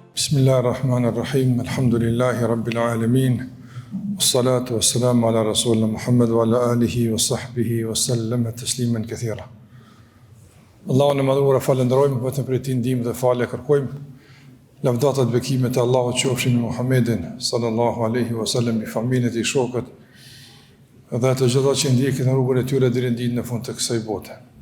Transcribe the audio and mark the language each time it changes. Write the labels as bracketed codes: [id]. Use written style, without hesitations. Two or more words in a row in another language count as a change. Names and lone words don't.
[ar] بسم الله الرحمن الرحيم. الحمد لله رب العالمين. والصلاة والسلام على رسولنا محمد وعلى آله وصحبه وسلم تسليما كثيرا. [sq] Allahun e madhuar falenderojmë vetëm për ti ndihmë dhe falë kërkojmë. Lavdata dhe bekimet e Allahut qofshin me Muhammedin [ar] صلى الله عليه وسلم, [sq] me familjen e tij, shokët dhe të gjitha që ndjekin në rrugën e tyre deri në ditën e fundit të kësaj bote.